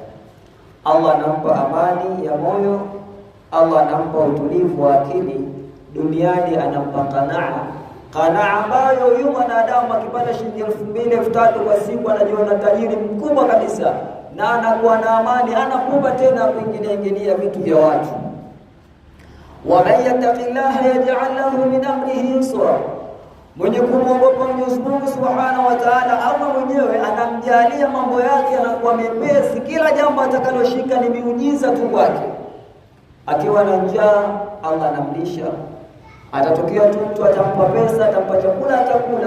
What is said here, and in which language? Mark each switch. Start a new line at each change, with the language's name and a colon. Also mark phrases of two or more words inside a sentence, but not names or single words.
Swahili: Allah anampa amani ya moyo, Allah anampa utulivu wa akili, duniani anampa qanaa ambayo huyu mwanadamu akipata shilingi 2000 3000 kwa siku anajiona tajiri mkubwa kabisa, na anakuwa na amani, anakupa tena kuingilia vitu vya watu.
Arabic: ومن يتق الله يجعل له من أمره يسرا,
Swahili: mwenye kumwogopa Mwenyezi Mungu
Arabic: سبحانه وتعالى,
Swahili: Allah mwenyewe anamjalia mambo yake yanakuwa mepesi. Kila jambo atakaloshika ni miujiza tu kwake. Akiwa na njaa, Allah anamlisha. Atatokea tu mtu atampa pesa, atampa chakula, atakula.